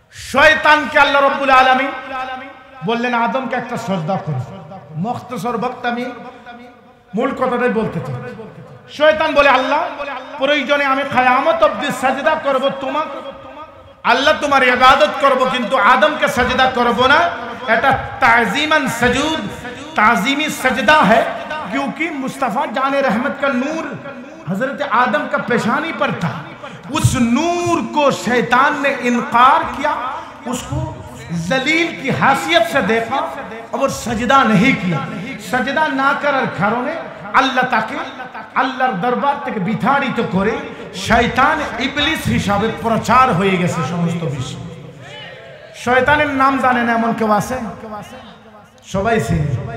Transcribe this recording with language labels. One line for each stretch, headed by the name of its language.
Bangla: শয়তানকে আল্লাহ রাব্বুল আলামিন বললেন আদমকে একটা সাজদা করো। মুখতাসর বক্ত আমি মূল কথাটাই বলতে চাই। শয়তান বলে আল্লাহ প্রয়োজনে আমি কিয়ামত অবধি সাজদা করব তোমাকে, আল্লাহ তোমার ইবাদত করব, কিন্তু আদমকে সাজদা করব না। এটা
Hindi: ताज़ीमन सजूद, ताज़ीमी सजदा है, क्योंकि मुस्तफ़ा जान रहमत का नूर हजरत आदम का पेशानी पर था। उस नूर को शैतान ने इनकार किया, उसको जलील की हैसियत से देखा और सजदा नहीं किया।
Bangla: सजदा ना करार कारणে আল্লাহ তাকে আল্লাহর দরবার থেকে বিতাড়িত করে শয়তান ইবলিস হিসাবে প্রচার হয়ে গেছে সমস্ত বিশ্বে। শয়তানের নাম জানেন এমন কেউ আছে? সবাই চিনে।